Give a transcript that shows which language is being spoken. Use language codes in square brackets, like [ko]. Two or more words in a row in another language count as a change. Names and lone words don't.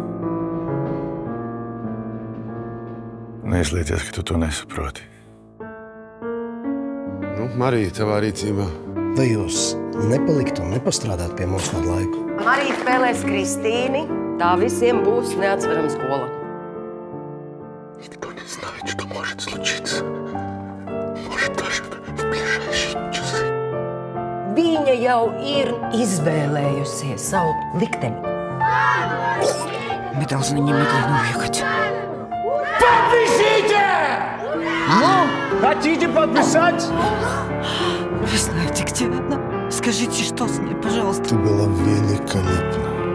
[lv] Neizliecies, ka tu to nesaproti. Nu, Marija, tavā rīcībā. Vai jūs nepaliktu un nepastrādāt pie mums kādu laiku? Marija spēlēs Kristīni. Tā visiem būs neatsverama skola. [ru] Никто не знает, что может случиться. Может, даже в ближайшие часы. [lv] Viņa jau ir izvēlējusies savu likteni. [ru] Мы должны немедленно уехать. Подпишите! Ну, хотите подписать? Вы знаете, где она? Скажите, что с ней, пожалуйста. Ты была великолепна.